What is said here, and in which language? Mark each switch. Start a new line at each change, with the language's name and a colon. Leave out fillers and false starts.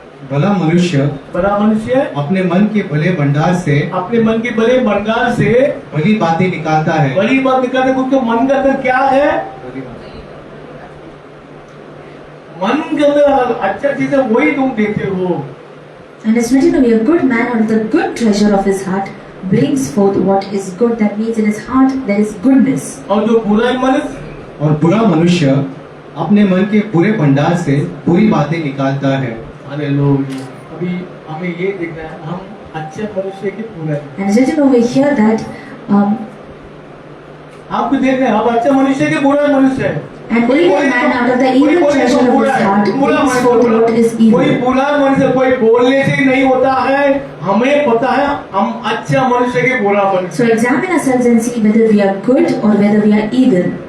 Hindi: भला मनुष्य अपने मन के भले भंडार से अपने मन के भले भंडार से भली बातें निकालता है। बड़ी बात निकालने को, उसके मन के अंदर क्या है? मन के अंदर अच्छा चीज है, वही तुम देते हो।
English: And it's written to be a good man out of the good treasure of his heart brings forth what is good. That means in his heart there is goodness.
Hindi: और जो बुरा मनुष्य अपने मन के बुरे भंडार से बुरी बातें निकालता है। हालेलुया। अभी हमें ये देखना है, हम अच्छे मनुष्य के बुरे हैं।
English: And it's written over here that
Hindi: आपको देखना है, आप अच्छे मनुष्य के बुरा मनुष्य है।
English: an evil man out of the evil treasure of his heart brings forth what is
Hindi: कोई
English: evil.
Hindi: बुरा मनुष्य कोई बोलने से नहीं होता है। हमें पता है हम अच्छा मनुष्य के बुरा मनुष्य।
English: So examine ourselves and see whether we are good or whether we are evil.